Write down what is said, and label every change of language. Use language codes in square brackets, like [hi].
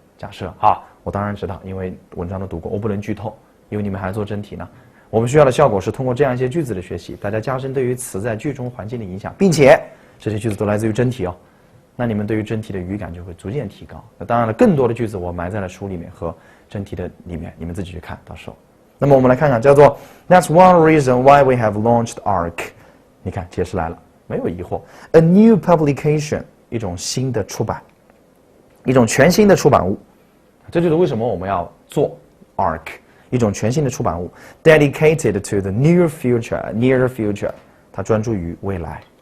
[zh] 假设好，我当然知道，因为文章都读过，我不能剧透，因为你们还做真题呢。我们需要的效果是通过这样一些句子的学习，大家加深对于词在句中环境的影响，并且这些句子都来自于真题哦。那你们对于真题的语感就会逐渐提高。那当然了，更多的句子我埋在了书里面和真题的里面，你们自己去看到时候。那么我们来看看，叫做 [en] That's one reason why we have launched ARC。 [zh] 你看，解释来了，没有疑惑。A new publication， 一种新的出版，一种全新的出版物。这就是为什么我们要做 ARC， 一种全新的出版物 ， [en] dedicated to the near future， [zh] near future， 它专注于未来。